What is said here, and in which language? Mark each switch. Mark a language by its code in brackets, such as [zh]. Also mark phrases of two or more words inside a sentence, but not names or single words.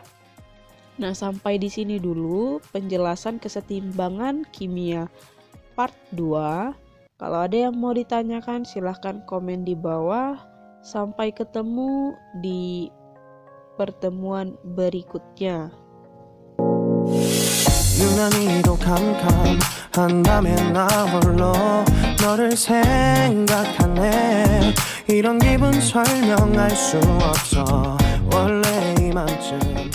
[id] Nah, sampai di sini dulu penjelasan kesetimbangan kimia part 2. Kalau ada yang mau ditanyakan silahkan komen di bawah. Sampai ketemu di pertemuan berikutnya. [ko] 유난히도 캄캄한밤에 나 홀로 너를 생각하네. 이런 기분 설명할 수 없어. 원래 이맘쯤